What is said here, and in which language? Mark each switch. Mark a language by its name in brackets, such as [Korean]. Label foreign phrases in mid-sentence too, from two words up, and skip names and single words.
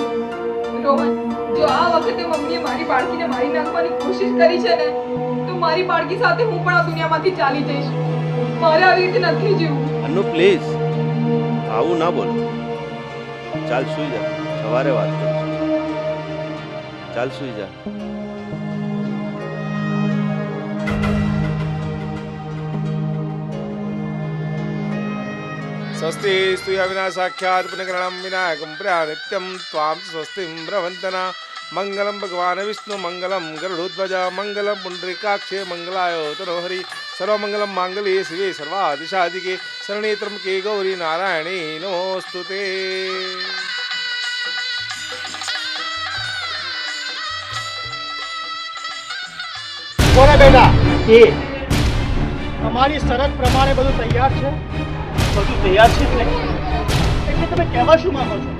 [Gujarati] રોહન, જો આ વખતે મમ્મીએ મારી બાળકીને મારી નાખવાની કોશિશ કરી છે ને તો મારી બાળકી સાથે હું પણ આ દુનિયામાંથી ચાલી જઈશ. મારે આવી રીતે નથી જીવવું. અન્નુ પ્લીઝ આવું ના બોલ. ચાલ સૂઈ જા, સવારે વાત કરીશું. ચાલ સૂઈ જા. [Sanskrit] स्वस्ति स्तूय विना साक्षात् पुण्यकरणं विनायकं प्रनित्यं त्वां स्वस्तिं ब्रवन्तना मंगलम भगवान विष्णु मंगलम गरुड़ध्वज मंगलम पुंडरीकाक्षे मंगलाय तनोहरि सर्वमंगलम मांगल्ये शिवे सर्वादिशाधिके शरण्ये त्र्यंबके गौरी नारायणी नमोस्तुते. [Gujarati] બોલે બેટા, એ તમારી શરત પ્રમાણે બધું તૈયાર છે? બધું તૈયાર છે એટલે તમે કહેવા શું માંગો છો?